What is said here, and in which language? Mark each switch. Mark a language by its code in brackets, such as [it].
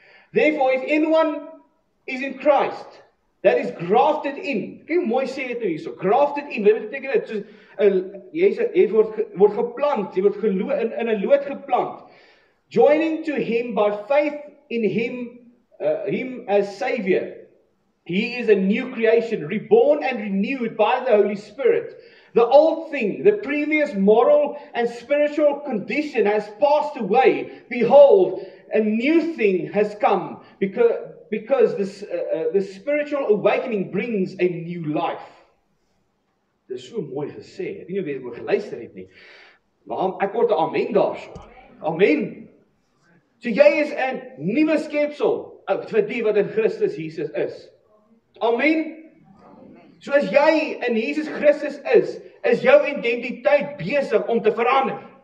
[en] Therefore if anyone is in Christ, that is grafted in. [af] Kyk hoe mooi sê dit nou hierso. [en] Grafted in. [af] Wat beteken dit? Soos jy word geplant, jy word in 'n loot geplant. [en] Joining to him by faith in him as Savior. He is a new creation, reborn and renewed by the Holy Spirit. The old thing, the previous moral and spiritual condition has passed away. Behold, a new thing has come because the spiritual awakening brings a new life. [af] Dis so mooi gesê. Ek weet nie of jy geluister het nie. Maar ek hoor 'n amen daarso. Amen. So jy is 'n nuwe skepsel vir die wat in Christus Jesus is. Amen. So as jy in Jesus Christus is jou identiteit besig om te verander.